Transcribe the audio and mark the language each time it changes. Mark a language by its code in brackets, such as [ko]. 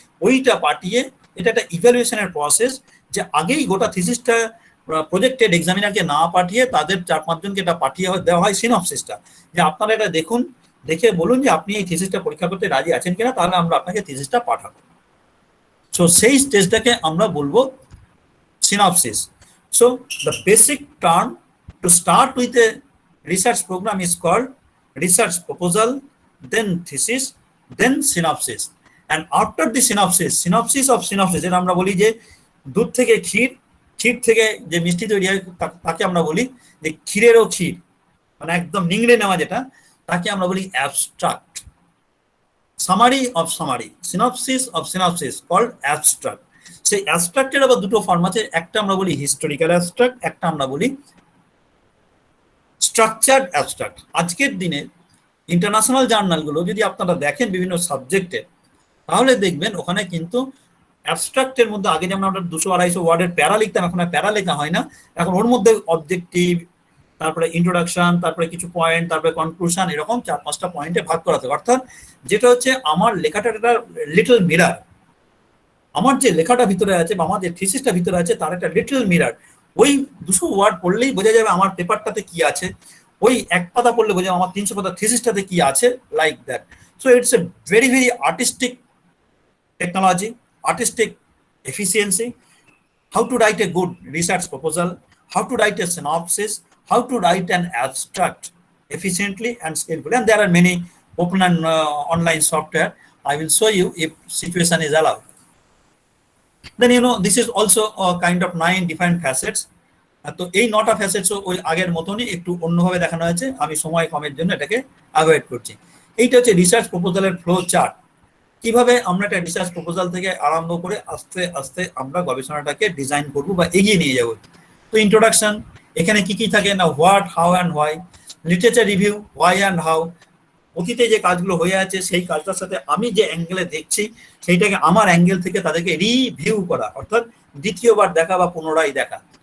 [bn] ওইটা পাঠিয়ে, এটা একটা ইভ্যালুয়েশনের প্রসেস, যে আগেই গোটা থিসিসটা প্রজেক্টেড এক্সামিনারকে না পাঠিয়ে তাদের 4-5 জনকে এটা পাঠিয়ে দেওয়া হয় সিনপসিসটা, যে আপনারা এটা দেখুন, দেখে বলুন যে আপনি এই থিসিসটা পরীক্ষা করতে রাজি আছেন কিনা, তাহলে আমরা আপনাকে থিসিসটা পাঠাবো। সো সেই স্টেজটাকে আমরা বলবো synopsis. [en] So the basic term to start with a research program is called research proposal, then thesis, then synopsis. And after the synopsis of synopsis, [bn] যেটা আমরা বলি যে দুধ থেকে ক্ষীর, ক্ষীর থেকে যে মিষ্টি তৈরি হয় তাকে আমরা বলি যে ক্ষীরেরও ক্ষীর, মানে একদম নিংড়ে নেওয়া যেটা। তাকে আমরা বলি abstract. [en] Summary of summary, synopsis of synopsis called abstract. [bn] সেই অ্যাবস্ট্রাক্টের আবার দুটো ফর্ম আছে, একটা আমরা বলি হিস্টোরিক্যাল অ্যাবস্ট্রাক্ট, একটা আমরা বলি স্ট্রাকচার্ড অ্যাবস্ট্রাক্ট। আজকের দিনে ইন্টারন্যাশনাল জার্নালগুলো যদি আপনারা দেখেন বিভিন্ন সাবজেক্টে, তাহলে দেখবেন ওখানে কিন্তু অ্যাবস্ট্রাক্টের মধ্যে আগে যেমন আমরা 200-250 ওয়ার্ডের প্যারা লিখতাম, এখন আর প্যারা লেখা হয় না, এখন ওর মধ্যে অবজেক্টিভ, তারপরে ইন্ট্রোডাকশন, তারপরে কিছু পয়েন্ট, তারপরে কনক্লুশন, এরকম 4-5টা পয়েন্টে ভাগ করা থাকে। অর্থাৎ যেটা হচ্ছে আমার লেখাটা একটা লিটল মিরার, আমার যে লেখাটা ভিতরে আছে বা আমার যে থিসিসটা ভিতরে আছে তার একটা লিটল মিরার। ওই 200 ওয়ার্ড পড়লেই বোঝা যাবে আমার পেপারটাতে কি আছে, ওই এক পাতা পড়লে বোঝা যাবে আমার 300 পাতা থিসিসটাতে কি আছে, [en] Like that. So it's a very very artistic technology, artistic efficiency, how to write a good research proposal, how to write a synopsis, how to write an abstract efficiently and skillfully. And there are many open and online software. I will show you if situation is allowed. Then this is also a kind of 9 different facets. [bn] তো এই 9টা facets ওই আগের মতনই একটু অন্যভাবে দেখানো হয়েছে, আমি সময় কমের জন্য এটাকে অ্যাভয়েড করছি। এইটা হচ্ছে রিসার্চ প্রপোজালের ফ্লো চার্ট। কিভাবে আমরা একটা রিসার্চ প্রপোজাল থেকে আরম্ভ করে আস্তে আস্তে আমরা গবেষণাটাকে ডিজাইন করব বা এগিয়ে নিয়ে যাব। তো ইন্ট্রোডাকশন, এখানে কি কি থাকে না, [en] what, how and why, [bn] literature review, why and how, অতীতে যে কাজগুলো হয়ে আছে সেই কাজটার সাথে আমি যে অ্যাঙ্গেলে দেখছি সেইটাকে আমার অ্যাঙ্গেল থেকে তাদেরকে রিভিউ করা, অর্থাৎ দ্বিতীয়বার দেখা বা পুনরায় দেখা।